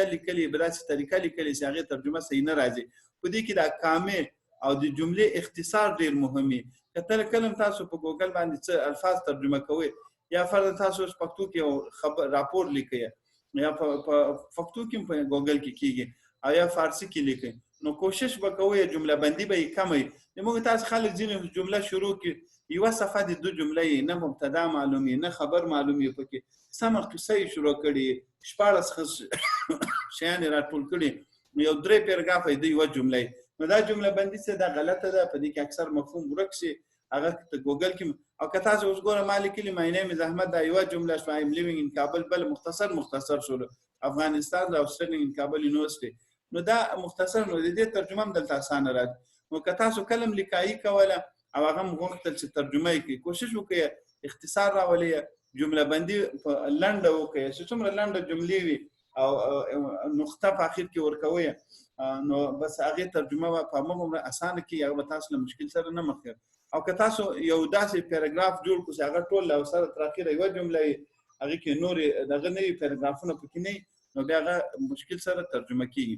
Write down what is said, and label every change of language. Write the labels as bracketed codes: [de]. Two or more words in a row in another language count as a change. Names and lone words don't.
[ps] لیکلي په داسې طریقه لیکلي چې هغې ترجمه صحیح نه راځي په دې کې دا کامل او د جملې اختصار ډېر مهم وي که کله تاسو په ګوګل باندې څه الفاظ ترجمه کوئ یا فرض تاسو پښتو کې یو راپور لیکئ یا په پښتو کې په ګوګل کې کېږي او یا فارسي کې لیکئ نو کوشش به کوئ جمله بندي به یې کمئ موږ تاسو خلک ځینې جمله شروع کړي یوه صفحه د دو جمله یې نه مبتدا معلوم یې نه خبر معلوم یې پکې سمه قصه یې شروع کړي 14 شیان یې راټول کړي یو 3 پیراګراف یې د یوه جمله نو دا جمله بندي څه ده غلطه ده په دې کې اکثر مفهوم ورک شي هغه ګوګل کې او که تاسو اوس ګوره ما لیکلي [en] my name is [ps] احمد دا یوه جمله شوه [en] I am living in [ps] کابل بل مختصر شولو افغانستان او [en] studying in [ps] کابل یونیورسټي نو دا مختصر نو د دې ترجمه هم دلته اسانه راځي نو که تاسو کلم لیکایي کوله او هغه هم غوښتل چې ترجمه یې کړي کوشش وکړئ اختصار راولئ جمله بندي په لنډه وکړئ چې څومره لنډه جملې وي او نقطه په اخر کې ورکوئ نو بس هغې ترجمه به په هماغومره اسانه کړي هغه به تاسو له مشکل سره نه مخ کوي او که تاسو یو داسې پیراګراف جوړ کړو چې هغه ټول له سره تر اخره یوه جمله وي هغې کې نورې دغه نه وي پیراګرافونه پکې نه وي نو نو بیا هغه مشکل سره ترجمه کیږي.